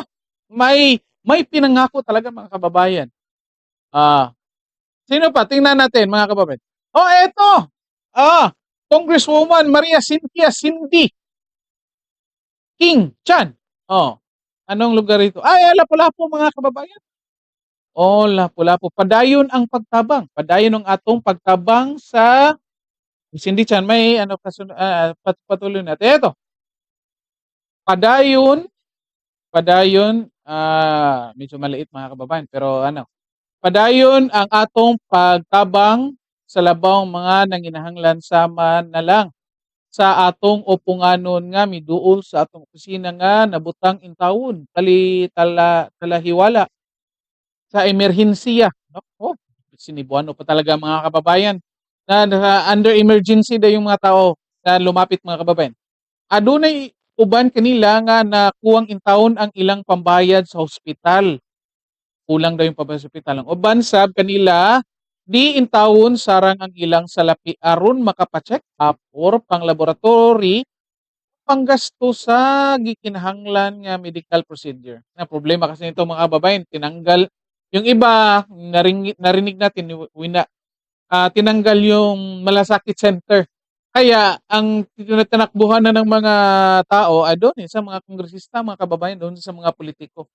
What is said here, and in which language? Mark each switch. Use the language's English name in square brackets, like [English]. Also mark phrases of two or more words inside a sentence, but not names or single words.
[Filipino] May pinangako talaga mga kababayan. Sino pa? Tingnan natin mga kababayan. Eto! Congresswoman Maria Cynthia Cindy King Chan. Anong lugar ito? Lapu-Lapu mga kababayan. [Cebuano] Lapu-Lapu. Padayon ang pagtabang. Padayon ang atong pagtabang sa Cindy Chan. [Filipino] May patuloy natin. Ito. Padayon, medyo maliit mga kababayan, [Cebuano] pero padayon ang atong pagtabang sa labang mga nanginahanglan sama na lang sa atong upunganon nga miduol sa atong opisina nga nabutang intawon talahiwala sa emerhensiya. [Filipino] Sinibuano pa talaga mga kababayan na [English] under emergency [Filipino] da yung mga tao na lumapit mga kababayan. [Cebuano] Adunay uban kanila nga nakuwang intawon ang ilang pambayad sa hospital. [Filipino] Kulang daw yung pambayad sa hospital. [Cebuano] Ang uban sab kanila di intawon sarang ang ilang salapi aron makapacheck up or pang laboratory panggasto sa gikinahanglan nga [English] medical procedure. [Filipino] Na problema kasi nito mga kababayan, tinanggal yung iba narinig natin tinanggal yung malasakit center Kaya ang tinatakbuhan na ng mga tao doon sa mga kongresista, mga kababayan, doon sa mga politiko.